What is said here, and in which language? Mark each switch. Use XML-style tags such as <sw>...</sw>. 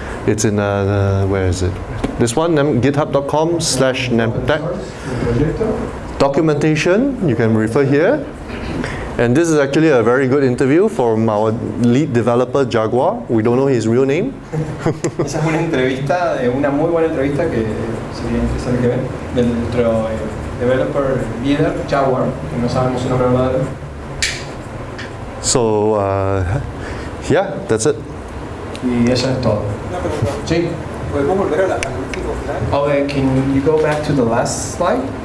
<en>It's in, where is it? This one, github.com/nemtech. Documentation, you can refer here. And this is actually a very good interview from our lead developer, Jaguar. We don't know his real name.</en> <es>Esa es una entrevista, una muy buena entrevista que sería interesante que ver, de nuestro developer líder, Jaguar, que no sabemos su nombre verdadero.</es> <en>So, yeah, that's it.</en> <es>Y eso es todo. Sí. ¿Podemos volver al último slide?</es> <en>Oh, can you go back to the last slide?</en>